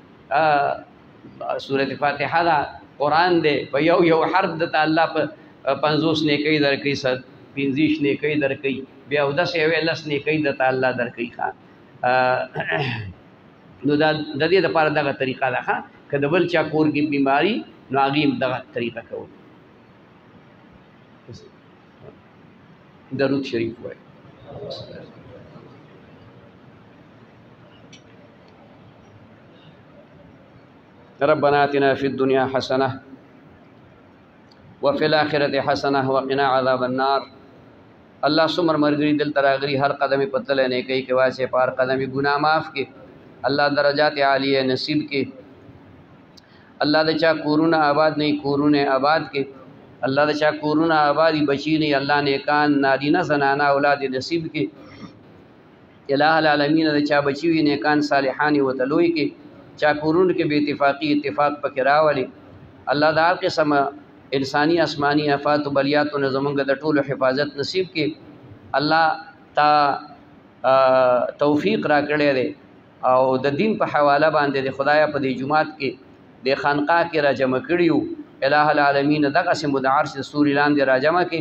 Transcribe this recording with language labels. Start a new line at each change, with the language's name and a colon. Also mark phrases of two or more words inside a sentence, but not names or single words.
Pashto: سورة فاتحه دا قرآن دی په یو حرف د الله په 50 نیکۍ درکوي، 50 نیکۍ درکوي، بیا 10 نیکۍ د الله درکوي ښه. نو دا د دې دپاره دغه طریقه ده ښه. که د بل چا کور کې بیماري نو هغې هم دغه طریقه کول. درود شریف وایي.
Arabic: ربنا آتنا فی الدنیا حسنة وفي الآخرة حسنة وقنا عذاب النار.
Pashto: الله څومره ملګري دلته راغلي هر قدم یې په تله نیکۍ کې واسې په هر قدم یې ګناه معاف کړي. الله درجات عالیه نصیب کړي. الله د چا کورونه آباد نه کورونه آباد کړي. الله د چا کورونه آبادي بچي نه الله نیکان نارینه زنانه اولاد نصیب کړي.
Arabic: الہ العالمین
Pashto: د چا بچي وي نیکان صالحان ورته لوی کړي. چا کورونه کې بې اتفاقي اتفاق پکې راولي. الله دا هر قسمه انسانی آسمانی آفات و بلیاتو نه زمونږ د ټولو حفاظت نصیب کړي. الله تا توفیق را کړی دی او د دین په حواله باندې د خدایا په دې جماعت کې د خانقاه کې را جمع کړي یو.
Arabic: الہ العالمین
Pashto: دغسې مو د عرش د سوري لاندې را جمع کړي.